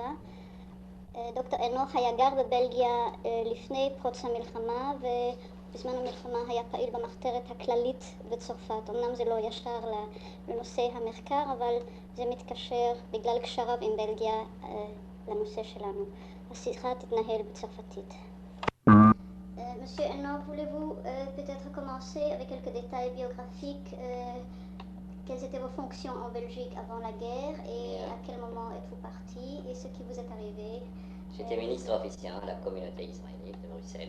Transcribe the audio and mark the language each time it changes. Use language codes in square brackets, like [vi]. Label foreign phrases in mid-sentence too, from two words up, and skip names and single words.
[he] דוקטור אנוך היה גר בבלגיה לפני פרוץ המלחמה, ובזמן המלחמה היה פעיל במחתרת הכללית בצרפת. אמנם זה לא ישר לנושא המחקר, אבל זה מתקשר בגלל קשריו עם בלגיה לנושא שלנו. השיחה תתנהל בצרפתית. [fr] Monsieur Enoch, voulez-vous peut-être commencer avec quelques détails biographiques? Quelles étaient vos fonctions en Belgique avant la guerre et à quel moment êtes-vous parti et ce qui vous est arrivé? J'étais ministre officiant à la communauté israélite de Bruxelles.